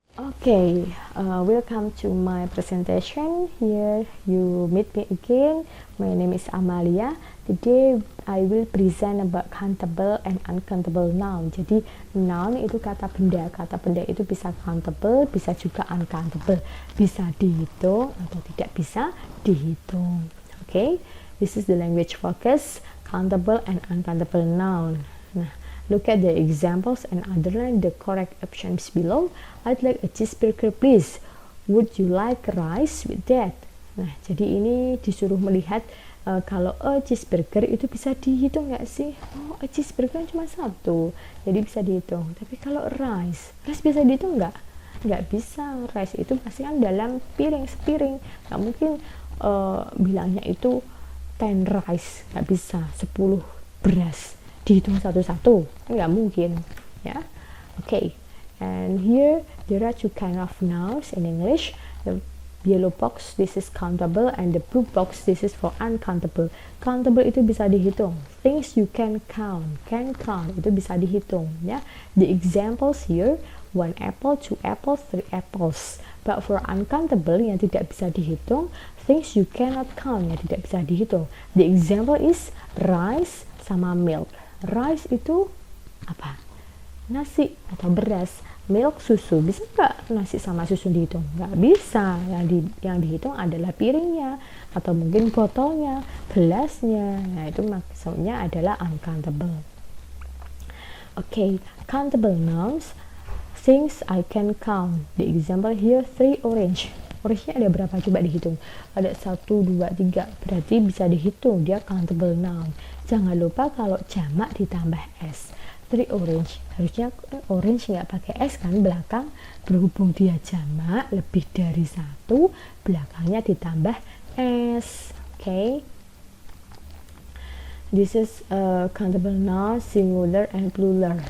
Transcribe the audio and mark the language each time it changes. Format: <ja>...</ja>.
<en>Okay, welcome to my presentation. Here you meet me again. My name is Amalia. Today I will present about countable and uncountable noun.</en> <id>Jadi noun itu kata benda itu bisa countable, bisa juga uncountable, bisa dihitung atau tidak bisa dihitung.</id> <en>Okay, this is the language focus, countable and uncountable noun. Nah, look at the examples and underline the correct options below. I'd like a cheeseburger, please. Would you like rice with that?</en> <id>Nah, jadi ini disuruh melihat kalau a cheeseburger itu bisa dihitung nggak sih? Oh, a cheeseburger cuma satu, jadi bisa dihitung. Tapi kalau rice bisa dihitung nggak? Nggak bisa. Rice itu pasti kan dalam piring sepiring. Nggak mungkin bilangnya itu 10 rice, nggak bisa. 10 beras dihitung satu-satu, nggak mungkin ya.</id> <en>Okay, and here there are two kind of nouns in English. The yellow box, this is countable, and the blue box, this is for uncountable.</en> <id>Countable itu bisa dihitung,</id> <en>things you can count</en> <id>itu bisa dihitung ya. The examples here, 1 apple, 2 apples, 3 apples.</id> <en>But for uncountable</en> <id>yang tidak bisa dihitung,</id> <en>things you cannot count</en> <id>yang tidak bisa dihitung.</id> <en>The example is rice</en> <id>sama</id> <en>milk.</en> <id>Rice itu apa? Nasi atau beras. Milk, susu. Bisa nggak nasi sama susu dihitung? Nggak bisa. Yang dihitung adalah piringnya, atau mungkin botolnya, gelasnya. Nah, itu maksudnya adalah uncountable.</id> <en>Okay, countable nouns, things I can count. The example here, 3 orange.</en> <id>Orange-nya ada berapa? Coba dihitung. Ada 1, 2, 3. Berarti bisa dihitung, dia countable noun. Jangan lupa kalau jamak ditambah s. 3 orange. Harusnya orange nggak pakai s kan belakang. Berhubung dia jamak lebih dari 1, belakangnya ditambah s.</id> <en>Okay. This is countable noun, singular and plural.</en>